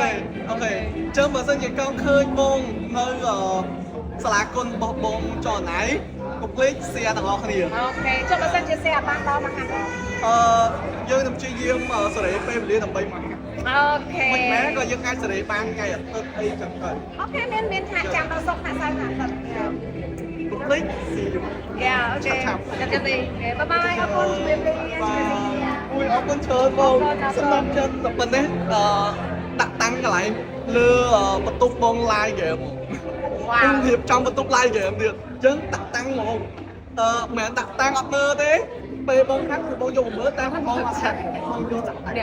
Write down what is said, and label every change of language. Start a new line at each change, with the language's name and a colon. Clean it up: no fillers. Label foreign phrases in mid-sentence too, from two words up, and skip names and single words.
Khmer: អូខេចឹងបើសិនជាកង់ឃើញបងនៅសាលាគុណរបស់បងចរណៃកុំភ្លេច share ទាំងអស់គ្នា អូខេចុះបើសិនជា share បានដល់មកហាត់ យើងនឹងព្យាយាមសេរីពេលវេលាដើម្បីមកហាត់ អូខេ មិនមែនក៏យើងអាចសេរីបានថ្ងៃអាទិត្យអីចឹងទៅ អូខេមានថាចាំដល់សុកថាសៅរ៍ថាទឹក
English: Public see you
Khmer: យ៉ាអូខេចាំទេបាយបាយអរគុណជំរាបលា អូយអរគុណច្រើនបងសម្រាប់ចិត្តតែប៉ុណ្ណេះដាក់តាំងកន្លែងលើបន្ទប់បង
English: live game
Khmer: វ៉ាវ រៀបចំបន្ទប់
English: live game
Khmer: ទៀតអញ្ចឹងដាក់តាំងហ្មងមិនមែនដាក់តាំងអត់មើលទេពេលបងខាត់គឺបងយកមកមើលតែបងអត់ឆាត់បងយកចាក់តាំង